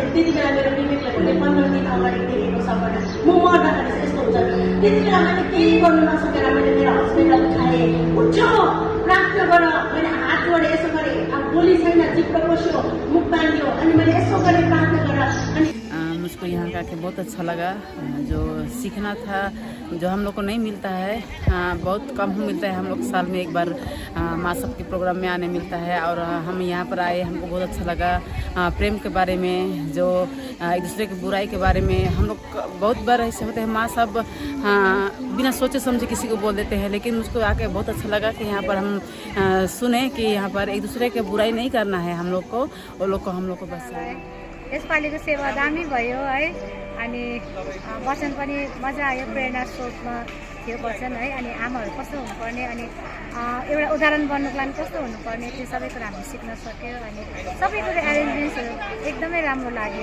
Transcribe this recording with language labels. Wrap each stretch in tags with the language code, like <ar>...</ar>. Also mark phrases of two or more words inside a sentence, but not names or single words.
<ne>त्यति बेला मेरो विवेकले भने 15 दिन अगाडि देखेको सपना म मर्दाखेरि चाहिँ यस्तो हुन्छ। त्यति बेला मैले केही गर्नु नसकेर मैले मेरो हस्बेन्डलाई उठाएँ, उठ्यो प्रार्थना गर। मैले हात जोडेँ, यसो गरेँ, अब बोली छैन, जिब्रो पस्यो, मुख बाँधियो। अनि मैले यसो गरेँ प्रार्थना गर। अनि</ne> <hi>मुझको यहाँ का के बहुत अच्छा लगा। जो सीखना था, जो हम लोग को नहीं मिलता है, बहुत कम मिलता है। हम लोग साल में एक बार माँ सब के प्रोग्राम में आने मिलता है। और हम यहाँ पर आए, हमको बहुत अच्छा लगा। प्रेम के बारे में, जो एक दूसरे की बुराई के बारे में, हम लोग बहुत बार ऐसे होते हैं, माँ सब बिना सोचे समझे किसी को बोल देते हैं। लेकिन मुझको आके बहुत अच्छा लगा कि यहाँ पर हम सुने कि यहाँ पर एक दूसरे के बुराई नहीं करना है हम लोग को, वो लोग को हम लोग को बस।</hi> <ne>यसपालिको सेवा दामी भयो है। अनि वचन पनि मजा आयो। प्रेरणा स्रोतमा थियो वचन है, अनि आमाहरू कस्तो हुनुपर्ने, अनि एउटा उदाहरण बन्नुको लागि कस्तो हुनुपर्ने, त्यो सबै कुरा हामी सिक्न सक्यो। अनि सबै कुरा एरेन्जमेन्ट्सहरू एकदमै राम्रो लाग्यो।</ne>